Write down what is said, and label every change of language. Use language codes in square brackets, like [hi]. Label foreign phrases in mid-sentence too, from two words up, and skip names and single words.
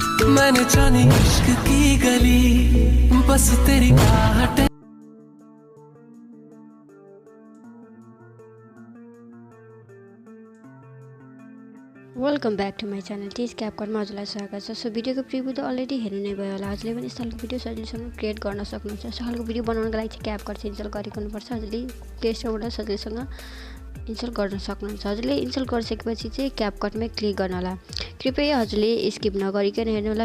[hi] मैंने जानी इश्क की गली बस तेरी आहट। [en] welcome back to my channel [ne] टिज क्यापकटमा हजुरलाई स्वागत छ। सो भिडियोको प्रिभ्यू त अलरेडी हेर्नु नै भयो होला। हजुरले पनि यस्तो खालको भिडियो सजिलैसँग क्रिएट गर्न सक्नुहुन्छ। यस्तो खालको भिडियो बनाउनको लागि चाहिँ क्यापकट चाहिँ इन्स्टल गरिरहनुपर्छ। हजुरले प्ले स्टोरबाट सजिलैसँग इन्स्टल गर्न सक्नुहुन्छ। हजुरले इन्स्टल गरिसकेपछि चाहिँ क्यापकटमै क्लिक गर्न होला। कृपया हजुरले स्किप नगरिकन हेर्नु होला।